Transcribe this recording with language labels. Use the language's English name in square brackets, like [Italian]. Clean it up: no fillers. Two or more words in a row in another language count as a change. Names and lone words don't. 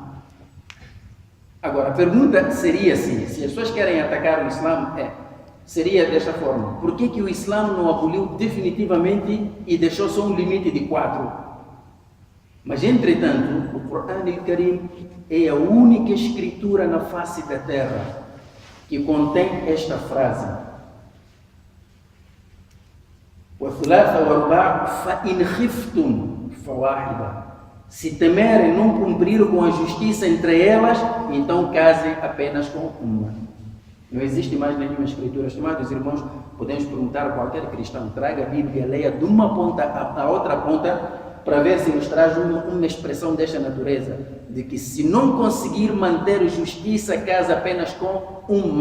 [Portuguese] Agora, a pergunta seria assim, se as pessoas querem atacar o Islã, seria desta forma: por que o Islã não aboliu definitivamente e deixou só um limite de 4? Mas, entretanto, o Corão al-Karim é a única escritura na face da terra que contém esta frase: [Arabic] وَثُلَاثَ وَرُبَاعَ فَإِنْ خِفْتُمْ فَوَاحِدًا. [Portuguese] Se temerem não cumprir com a justiça entre elas, então casem apenas com uma. Não existe mais nenhuma escritura. Estimados irmãos, podemos perguntar a qualquer cristão: traga a Bíblia, leia de uma ponta à outra ponta, para ver se nos traz uma expressão desta natureza, de que se não conseguir manter justiça, casa apenas com uma.